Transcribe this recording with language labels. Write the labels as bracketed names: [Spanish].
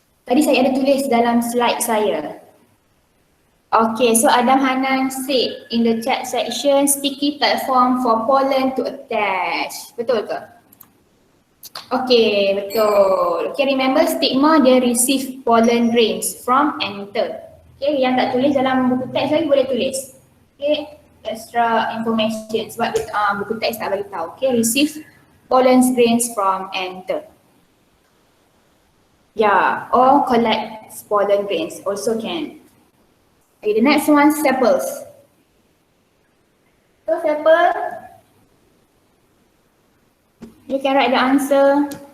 [English] Tadi saya ada tulis dalam slide saya. Okay, so Adam Hanan said in the chat section, sticky platform for pollen to attach. Betul ke? Okay, betul. Okay, remember stigma dia receive pollen grains from enter. [Malay] Okay, yang tak tulis dalam buku teks lagi boleh tulis. Okay, extra information sebab buku teks tak bagi tahu. [English] Okay, receive pollen grains from enter. Yeah, or collect pollen grains also can. Okay, the next one, sepals. So sepal, you can write the answer.